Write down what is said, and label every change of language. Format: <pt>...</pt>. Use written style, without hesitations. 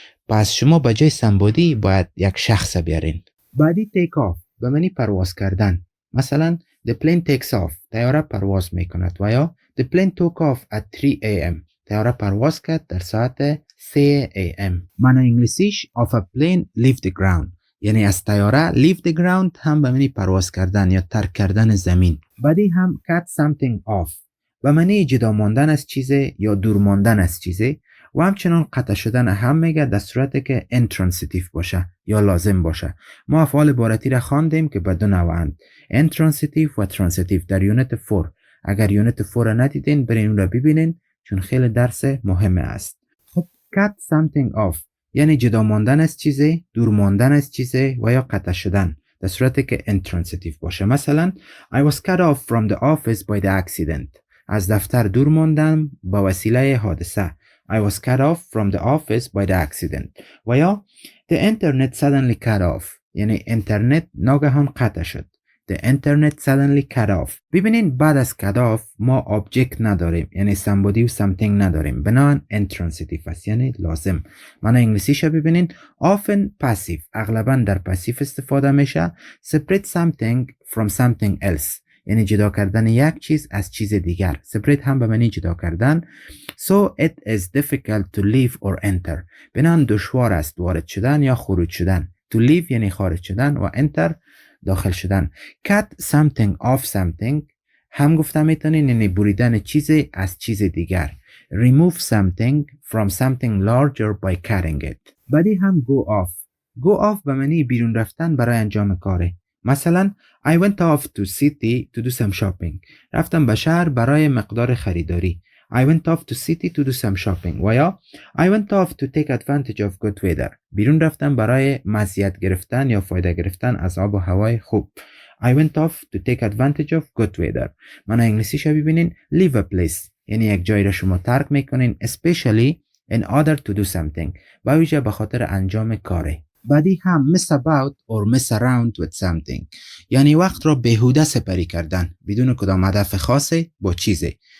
<fa>پس شما به جای somebody باید یک شخص بیارین. بعدی take off به معنی پرواز کردن.</fa> <en>مثلا the plane takes off.</en> <fa>طیاره پرواز میکند.</fa> <en>و یا the plane took off at 3 a.m.</en> <fa>طیاره پرواز کرد در ساعت 3 a.m. معنی انگلیسیش</fa> <en>of a plane leave the ground.</en> <fa>یعنی از طیاره leave the ground هم به معنی پرواز کردن یا ترک کردن زمین. بعدی هم cut something off به معنی جدا ماندن از چیزی یا دور ماندن از چیزی و همچنان قطع شدن هم میگه در صورتی که intransitive باشه یا لازم باشه. ما افعال عبارتی را خواندیم که به دو نوعند intransitive و transitive در یونت 4. اگر یونت 4 را ندیدین برین اون را ببینین چون خیلی درس مهمه است. خب cut something off یعنی جدا ماندن از چیزی، دور ماندن از چیزی و یا قطع شدن در صورتی که intransitive باشه.</fa> <en>مثلا I was cut off from the office by the accident.</en> <fa>از دفتر دور ماندم با وسیله حادثه.</fa> <en>I was cut off from the office by the accident.</en> <fa>و یا</fa> <en>the internet suddenly cut off</en> <fa>یعنی اینترنت ناگهان قطع شد.</fa> <en>The internet suddenly cut off.</en> <fa>ببینین بعد از cut off ما object نداریم یعنی somebody و something نداریم. بنابراین intransitive است یعنی لازم. معنی انگلیسیش ببینین often passive اغلبا در پاسیو استفاده میشه.</fa> <en>separate something from something else</en> <fa>یعنی جدا کردن یک چیز از چیز دیگر. separate هم به معنی جدا کردن.</fa> <en>so it is difficult to leave or enter.</en> <fa>بنابراین دشوار است وارد شدن یا خروج شدن. to leave یعنی خارج شدن و enter داخل شدن. cut something off something هم گفته میتونین یعنی بریدن چیزی از چیز دیگر.</fa> <en>remove something from something larger by cutting it.</en> <fa>بعدی هم go off. go off به معنی بیرون رفتن برای انجام کاره.</fa> <en>مثلا I went off to city to do some shopping.</en> <fa>رفتم به شهر برای مقدار خریداری.</fa> <en>I went off to city to do some shopping. و یا I went off to take advantage of good weather.</en> <fa>بیرون رفتم برای مزیت گرفتن یا فایده گرفتن از آب و هوای خوب.</fa> <en>I went off to take advantage of good weather.</en> <fa>معنی انگلیسیش ببینین</fa> <en>leave a place</en> <fa>یعنی یک جایی را شما ترک میکنین</fa> <en>especially in order to do something</en> <fa>با ویژه به خاطر انجام کاره. بعدی هم miss about or miss around with something یعنی وقت را بیهوده سپری کردن بدون کدام هدف خاصی با چیزی.</fa>